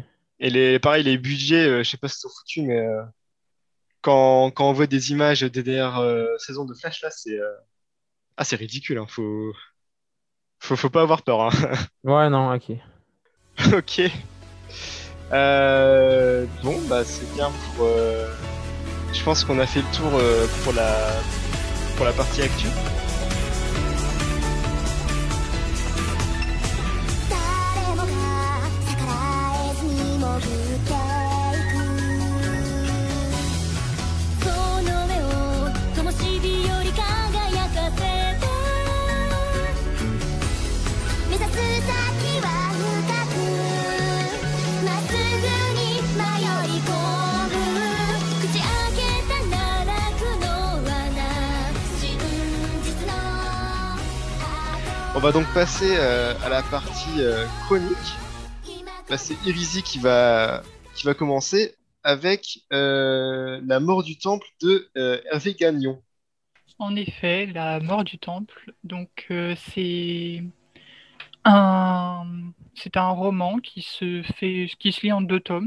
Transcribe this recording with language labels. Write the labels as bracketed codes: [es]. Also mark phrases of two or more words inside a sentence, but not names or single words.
[fr] Et pareil, les budgets, je sais pas si c'est foutu, mais quand on voit des images des dernières saisons de Flash, là, c'est ridicule, hein. Faut pas avoir peur, hein. Ouais, non, OK. Ok. Bon, bah, c'est bien pour. Je pense qu'on a fait le tour pour la partie actu. [ja] 誰もが逆らえずに潜っていくその目を灯火より輝かせて目指す先は深くまっすぐに迷い込む口開けた奈落の罠真実の [fr] On va donc passer à la partie chronique. Là, c'est Irizy qui va commencer avec la mort du temple de Hervé Gagnon. En effet, la mort du temple. Donc, un, c'est un roman qui se lit en 2 tomes.